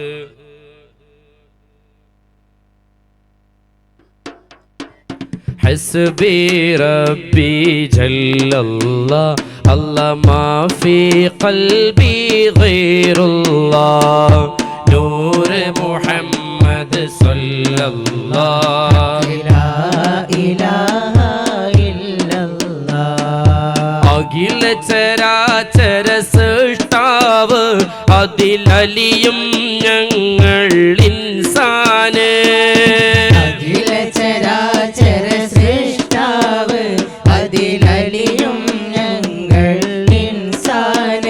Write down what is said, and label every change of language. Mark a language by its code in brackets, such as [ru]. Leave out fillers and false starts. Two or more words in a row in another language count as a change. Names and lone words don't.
[ar] حسبي ربي جل الله الله ما في قلبي غير الله نور محمد صلى الله لا إله إلا الله [ml] അഖില ചരാചര സൃഷ്ടാവ് അതിലലിയും ഞങ്ങൾ ഇൻസാന്. അഖില ചരാചര സൃഷ്ടാവ് അതിലലിയും ഞങ്ങൾ ഇൻസാന്.